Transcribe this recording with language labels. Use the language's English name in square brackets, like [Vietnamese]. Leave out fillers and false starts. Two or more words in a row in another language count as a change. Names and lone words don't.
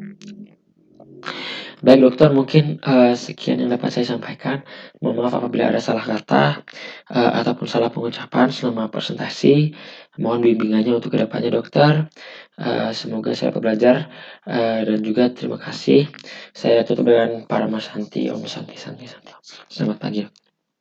[Indonesian] Baik dokter, mungkin sekian yang dapat saya sampaikan. Mohon maaf apabila ada salah kata ataupun salah pengucapan selama presentasi. Mohon bimbingannya untuk kedepannya dokter. Semoga saya dapat belajar dan juga terima kasih. Saya tutup dengan para Mas Santi, [Sanskrit] Om Santi, Santi, Santi. [Indonesian] Selamat pagi.